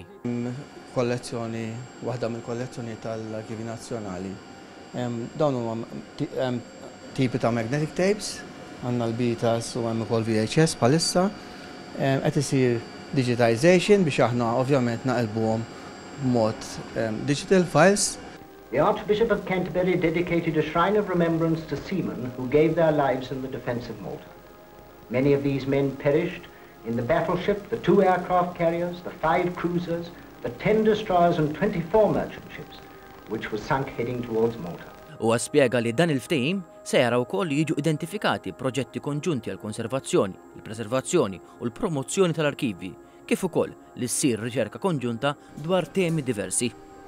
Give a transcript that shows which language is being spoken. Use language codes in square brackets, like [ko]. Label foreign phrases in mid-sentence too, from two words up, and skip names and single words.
[mt] Kollezzjoni, waħda mill-kollezzjoni tal-Arkivju Nazzjonali. Dawn huma tipi ta' [en] magnetic tapes, [mt] għanna l-bitas u għanna kol VHS bħalissa. Qed isir digitization biex aħna ovvjament naqilbuhom b'mod [en] digital files. The Archbishop of Canterbury dedicated a shrine of remembrance to seamen who gave their lives in the defense of Malta. Many of these men perished in the battleship, the 2 aircraft carriers, the 5 cruisers, the 10 destroyers and 24 merchant ships, which were sunk heading towards Malta. [mt] U spjega li dan il-ftehim se jara wkoll li jiġu identifikati proġetti konġunti għal konservazzjoni, il-preservazzjoni u l-promozzjoni tal-arkivji, kif ukoll li ssir riċerka konġunta dwar temi diversi.